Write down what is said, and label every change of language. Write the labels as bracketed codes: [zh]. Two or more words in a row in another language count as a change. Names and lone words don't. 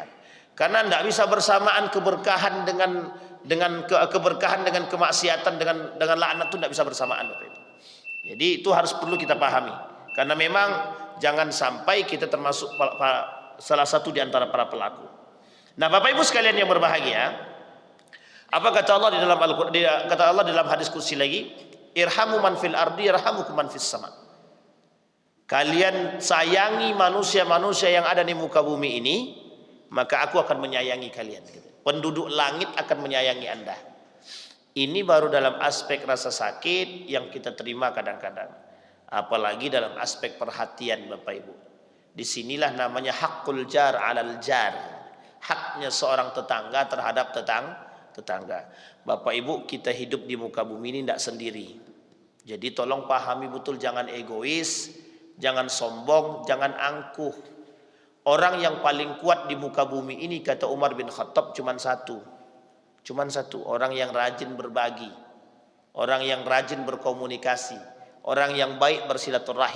[id] Karena tidak bisa bersamaan keberkahan dengan keberkahan dengan kemaksiatan, dengan laknat itu tidak bisa bersamaan, Bapak Ibu. Jadi itu harus perlu kita pahami. Karena memang jangan sampai kita termasuk salah satu di antara para pelaku. Nah, Bapak Ibu sekalian yang berbahagia, apa kata Allah di dalam Al-Qur'an? Kata Allah dalam hadis kursi lagi, [ar] ارحموا من في الأرض يرحمكم من في السماء. [id] Kalian sayangi manusia-manusia yang ada di muka bumi ini, maka aku akan menyayangi kalian. Penduduk langit akan menyayangi Anda. Ini baru dalam aspek rasa sakit yang kita terima kadang-kadang. Apalagi dalam aspek perhatian, Bapak Ibu. Disinilah namanya [ar] حق الجار على الجار. [id] Haknya seorang tetangga terhadap tetangga. Bapak Ibu, kita hidup di muka bumi ini tidak sendiri. Jadi tolong pahami betul, jangan egois, jangan sombong, jangan angkuh. Orang yang paling kuat di muka bumi ini, kata Umar bin Khattab, cuman satu, orang yang rajin berbagi, orang yang rajin berkomunikasi, orang yang baik bersilaturahim.